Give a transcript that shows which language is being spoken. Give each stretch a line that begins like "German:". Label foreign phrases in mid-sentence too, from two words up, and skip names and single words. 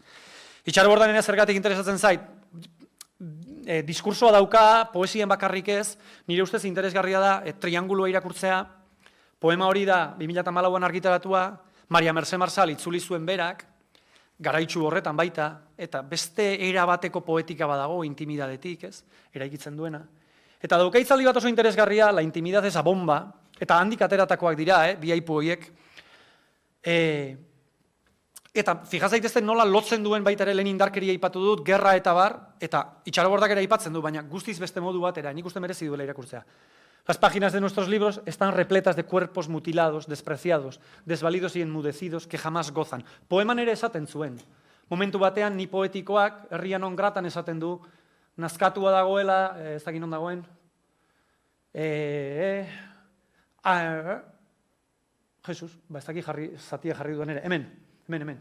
Basque: Itxaro Bordanena zergatik interesatzen zait, diskursoa dauka, poesien bakarrik ez, nire ustez interesgarria da, triangulua irakurtzea, poema hori da, 2014an argitaratua, Maria Mercé Marsal itzuli zuen berak, garaitsu horretan baita, eta beste era bateko poetika badago, intimidadetik, ez, eraikitzen duena. Eta dauka hitzaldi bat oso interesgarria,
Spanish: la intimidad esa bomba,
Basque: eta handik ateratakoak dira, bi aipu horiek, eta fijaz daitezten nola lotzen duen baita ere lehen indarkeria aipatu dut, gerra eta bar, eta Itxaro Bordak ere aipatzen du, baina guztiz beste modu batera, nik uste merezi duela irakurtzea.
Spanish: Las páginas de nuestros libros están repletas de cuerpos mutilados, despreciados, desvalidos y enmudecidos que jamás gozan.
Basque: Poeman ere esaten zuen. Momentu batean, ni poetikoak, Herria non gratan esaten du, nazkatua dagoela, ez dakit non dagoen, Jesus, ez dakit zatia jarri duen ere, hemen.